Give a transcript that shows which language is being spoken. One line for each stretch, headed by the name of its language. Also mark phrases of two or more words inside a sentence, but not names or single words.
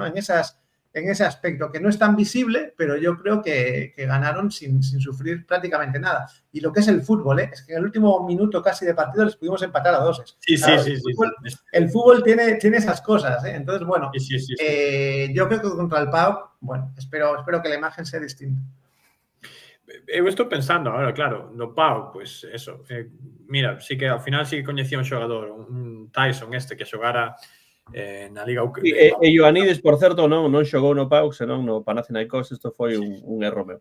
Spanish: En ese aspecto, que no es tan visible, pero yo creo que ganaron sin sufrir prácticamente nada. Y lo que es el fútbol, es que en el último minuto casi de partido les pudimos empatar a 2. El fútbol tiene esas cosas, Entonces, bueno, yo creo que contra el PAOK, bueno, espero que la imagen sea distinta.
Galician: Eu estou pensando agora, claro, no PAOK, pois eso, mira, sí que ao final sí que coñecía un xogador, un Tyson que xogara na Liga Ucraniana. E Ioannidis, por certo, non xogou no PAOK, senón no Panathinaikos. Isto foi un erro meu.